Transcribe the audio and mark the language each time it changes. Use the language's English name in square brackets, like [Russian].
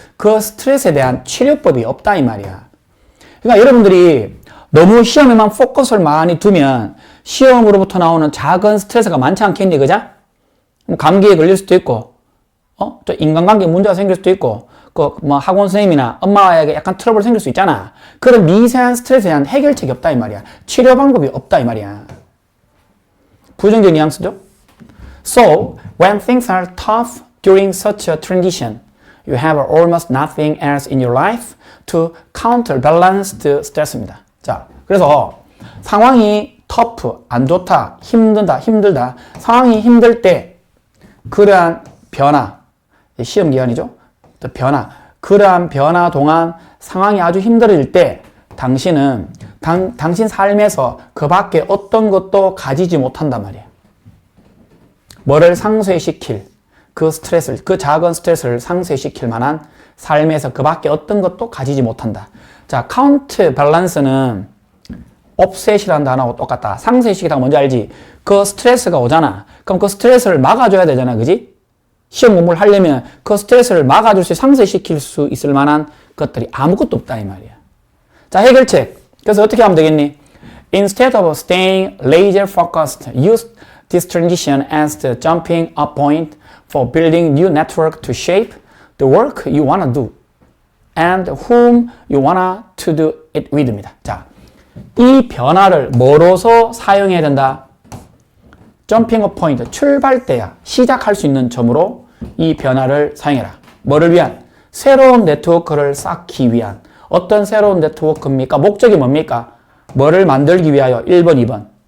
[Korean] 그 스트레스에 대한 치료법이 없다 이 말이야. 그러니까 여러분들이 너무 시험에만 포커스를 많이 두면 시험으로부터 나오는 작은 스트레스가 많지 않겠니, 그자? 감기에 걸릴 수도 있고, 또 인간관계 문제가 생길 수도 있고, 학원 선생님이나 엄마에게 약간 트러블 생길 수 있잖아. 그런 미세한 스트레스에 대한 해결책이 없다 이 말이야. 치료 방법이 없다 이 말이야. 부정적 뉘앙스죠? [English] So, when things are tough during such a transition, you have almost nothing else in your life to counterbalance the stress [Korean] 입니다. 자, 그래서 상황이 터프, 안 좋다, 힘들다. 상황이 힘들 때 그러한 변화, 시험 기간이죠. 또 변화, 그러한 변화 동안 상황이 아주 힘들어질 때 당신은 당신 삶에서 그 밖에 어떤 것도 가지지 못한단 말이에요. 뭐를 상쇄시킬 그 스트레스를, 그 작은 스트레스를 상쇄시킬 만한 삶에서 그 밖에 어떤 것도 가지지 못한다. 자, 카운트 밸런스는 offset이라는 단어하고 똑같다. 상쇄시키다가 뭔지 알지? 그 스트레스가 오잖아. 그럼 그 스트레스를 막아줘야 되잖아. 그지? 시험 공부를 하려면 그 스트레스를 막아줄 수, 상쇄시킬 수 있을 만한 것들이 아무것도 없다 이 말이야. 자, 해결책. 그래서 어떻게 하면 되겠니? [English] Instead of staying laser focused, use this transition as the jumping up point for building new network to shape the work you wanna do and whom you wanna to do it with [Korean] 입니다. 자, 이 변화를 뭐로서 사용해야 된다? 점핑 업 포인트, 출발대야. 시작할 수 있는 점으로 이 변화를 사용해라. 뭐를 위한? 새로운 네트워크를 쌓기 위한. 어떤 새로운 네트워크입니까? 목적이 뭡니까? 뭐를 만들기 위하여? 1번, 2번.